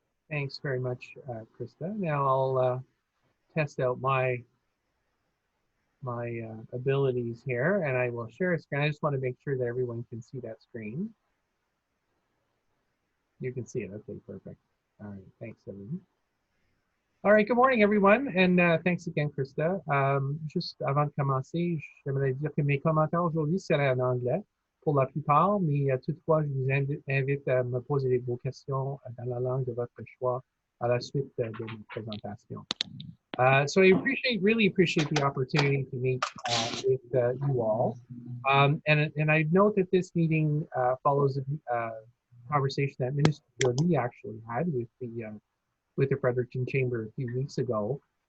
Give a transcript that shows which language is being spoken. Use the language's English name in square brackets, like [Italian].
[English] Thanks very much, Krista. Now I'll test out my abilities here, and I will share a screen. I just want to make sure that everyone can see that screen. You can see it. Okay, perfect. All right, thanks, everyone. All right, good morning, everyone, and thanks again, Krista. [French] Juste avant de commencer, j'aimerais dire que mes commentaires aujourd'hui seraient en anglais pour la plupart, mais toutefois, je vous invite à me poser vos questions dans la langue de votre choix à la suite de ma présentation. [English] So I really appreciate the opportunity to meet with you all. And I note that this meeting follows a conversation that Minister Lee actually had with the Fredericton Chamber a few weeks ago.